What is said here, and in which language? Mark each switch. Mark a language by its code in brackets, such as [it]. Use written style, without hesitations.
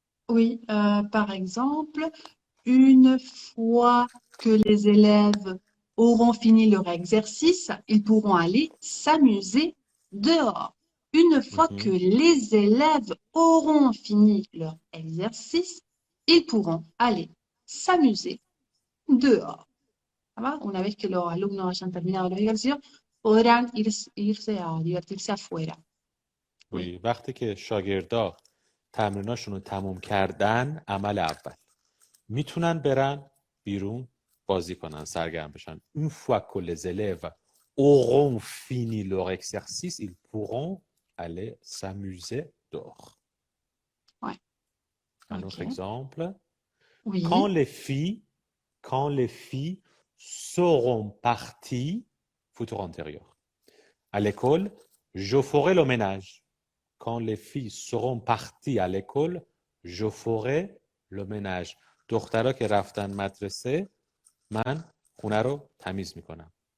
[fr] Oui, par exemple, une fois que les élèves auront fini leur exercice, ils pourront aller s'amuser dehors. Une fois que Mhm. les élèves auront fini leur exercice, ils pourront aller s'amuser dehors. Ça va? [es] Una vez que los alumnos hayan terminado los ejercicios, podrán irse a divertirse afuera. [fr] Oui, [fa] Oui وقتی که شاگردا تمریناشون رو تموم کردن عمل اول میتونن برن بیرون بازی کنن سرگرم بشن [fr] une fois que les élèves auront fini leur exercice ils pourront aller s'amuser dehors ouais, un autre ok. exemple quand Oui, les filles quand les filles seront parties futur antérieur à l'école je ferai le ménage quand les filles seront parties à l'école, je ferai le ménage. [fa] دخترها که رفتن مدرسه من خونه رو تمیز میکنم.